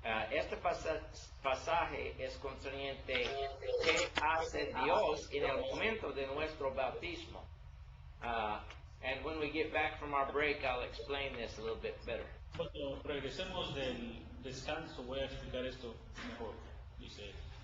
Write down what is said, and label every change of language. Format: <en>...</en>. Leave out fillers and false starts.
<es>Este pasaje es concerniente qué hace Dios en el momento de nuestro bautismo.</es> <en>And when we get back from our break, I'll explain this a little bit better.</en> <es>Cuando regresemos del descanso voy a explicar esto mejor, dice él.</es>